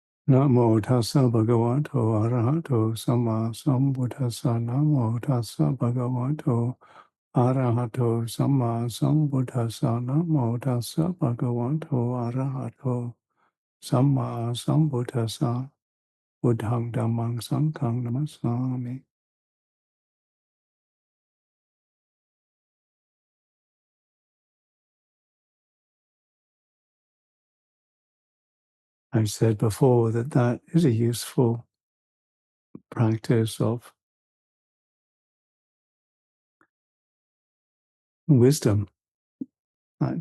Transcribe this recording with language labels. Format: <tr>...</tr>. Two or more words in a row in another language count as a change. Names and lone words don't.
<pi>Namo tassa bhagavato arahato samma sambuddhassa. Namo tassa bhagavato arahato samma sambuddhassa. Namo tassa bhagavato arahato samma sambuddhassa. Buddhang dhammang sanghang namassami.</pi> <en>I said before that that is a useful practice of wisdom, that</en>